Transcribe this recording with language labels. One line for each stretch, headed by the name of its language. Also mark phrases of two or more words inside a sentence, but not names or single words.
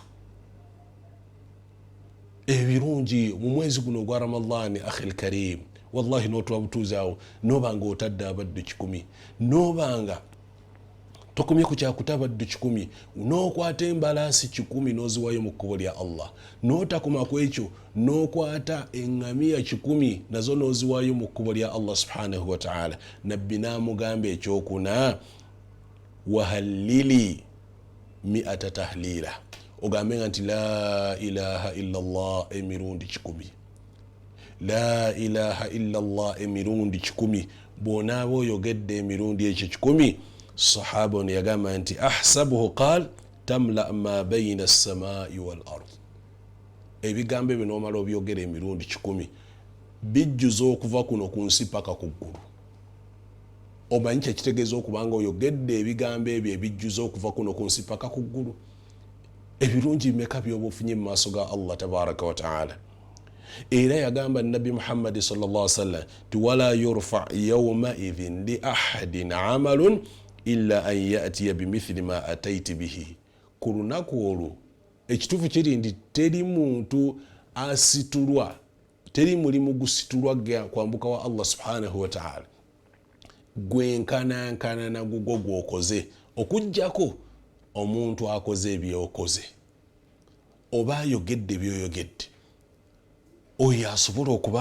Ganda: ebirungi mu mwezi guno gwa Ramadani
Arabic: أخي الكريم
Ganda: wallahi n'otuwa butuuzaawo noobanga otadde abaddu 10 noobanga tokomye ku kyakuta abaddu 10 n'okwata embalaasi 10 n'oziwayo mu kkubo lya Allah n'otakoma ku ekyo n'okwata eŋŋamiya 10 nazo n'oziwayo mu kkubo lya Allah
Arabic: سبحانه و
Ganda: ta'ala nabbi n'amugamba ekyokuna
Arabic: وهللي 100 تهليلة
Ganda: ogambe nga nti
Arabic: لا إله إلا الله
Ganda: emirundi 10
Arabic: لا إله إلا الله
Ganda: emirundi 10 bw'onaaba oyogedde emirundi ekyo 10 sahaba ono yagamba nti ahsabuhu
Arabic: قال تملأ ما بين السماء والأرض
Ganda: ebigambo ebyo n'omala obyogera emirundi 10 bijjuza okuva kuno ku nsi paka ku ggulu omanyi kyekitegeeza okubanga oyogedde ebigambo ebyo ebijjuza okuva kuno ku nsi paka ku ggulu ebirungi bimeka byoba ofunye mu maaso ga
Arabic: الله تبارك وتعالى
Ganda: era yagamba nabi Muhammad
Arabic: صلى الله عليه وسلم
Ganda: ti
Arabic: ولا يرفع يومئذ لأحد عمل إلا أن يأتي بمثل ما أتيت به
Ganda: ku lunaku olwo ekituufu kiri nti teri muntu asitulwa teri mulimu gusitulwa kwambuka wa Allah
Arabic: سبحانه وتعالى
Ganda: gwenkanankana nagugwo gwokoze okujjako omuntu akoze ebyokoze oba ayogedde byoyogedde oyo yasobola